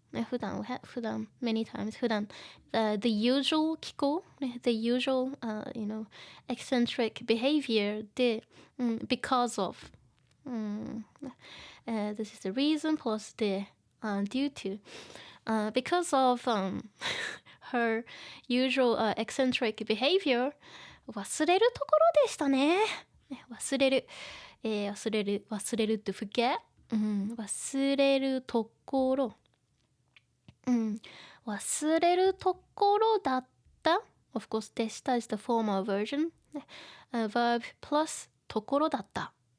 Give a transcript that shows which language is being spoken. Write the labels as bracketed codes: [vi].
[en] 普段 many times 普段 the usual 気候 the usual eccentric behavior で、because of this is the reason plus the due to because of her usual eccentric behavior [ja] 忘れるところでしたね。忘れる、忘れる to forget、忘れるところ忘れるところだった。 [en] Of course, でした is the formal version. Verb plus ところだった。